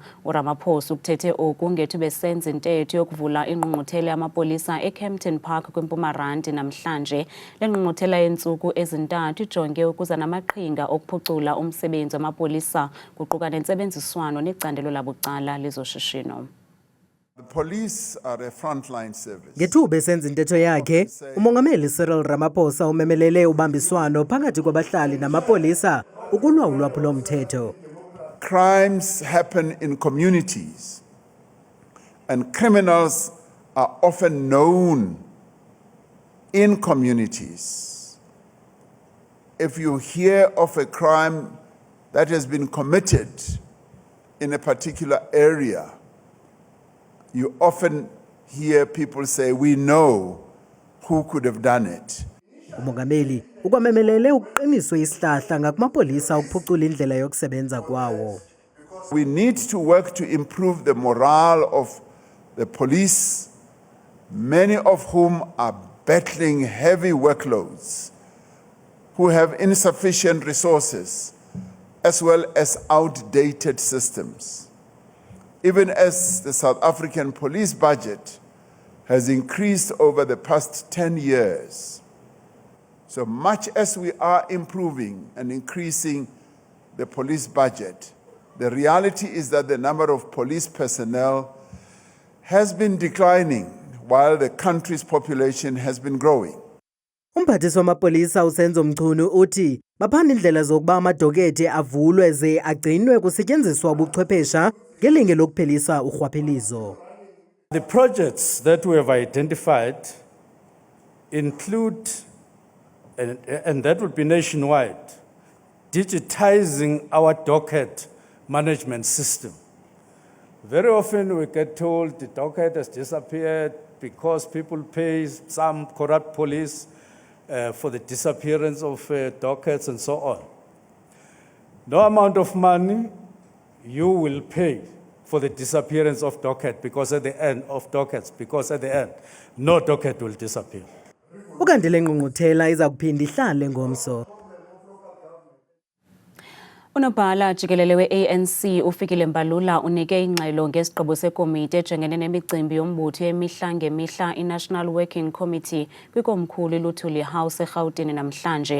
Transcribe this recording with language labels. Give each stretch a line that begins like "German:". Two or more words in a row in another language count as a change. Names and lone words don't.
Xhosa: uRamaphosa ukuthethe oku ngethuba besenza intetho yokuvula ingqungquthela yamapolisa eKempton Park kwiMpumalanga namhlanje. Le ngqungquthela yentsuku ezintathu ijonge ukuza namaqhinga okuphucula umsebenzi wamapolisa kuquka nentsebenziswano necandelo labucala lezoshishino.
English: The police are a frontline service.
Xhosa: Ngethuba esenza intetho yakhe, uMongameli Cyril Ramaphosa umemelele ubambiswano phakathi kwabahlali namapolisa ukulwa ulwaphulo-mthetho.
English: Crimes happen in communities, and criminals are often known in communities. If you hear of a crime that has been committed in a particular area, you often hear people say, we know who could have done it.
Xhosa: Umongameli ukwamemelele ukuqiniswa isihlahla ngakumapolisa ukuphucula indlela yokusebenza kwawo.
English: We need to work to improve the morale of the police, many of whom are battling heavy workloads, who have insufficient resources, as well as outdated systems. Even as the South African police budget has increased over the past 10 years, so much as we are improving and increasing the police budget, the reality is that the number of police personnel has been declining while the country's population has been growing.
Xhosa: Umphathiswa wamapolisa uSenzo Mchunu uthi baphanda indlela zokuba amadokethe avulwe ze agcinwe kusetyenziswa ubuchwephesha ngelinge lokuphelisa urhwaphilizo.
English: The projects that we have identified include, and that will be nationwide, digitizing our docket management system. Very often we get told the docket has disappeared because people pay some corrupt police for the disappearance of dockets and so on. No amount of money you will pay for the disappearance of docket because at the end no docket will disappear.
Xhosa: Ukanti le ngqungquthela iza kuphinda ihlale ngomso. Unobhala jikelele we-ANC uFikile Mbalula unike ingxelo ngesigqibo sekomiti ejongene nemicimbi yombutho yemihla ngemihla i-National Working Committee kwikomkhulu iLuthuli House eRhawutini namhlanje.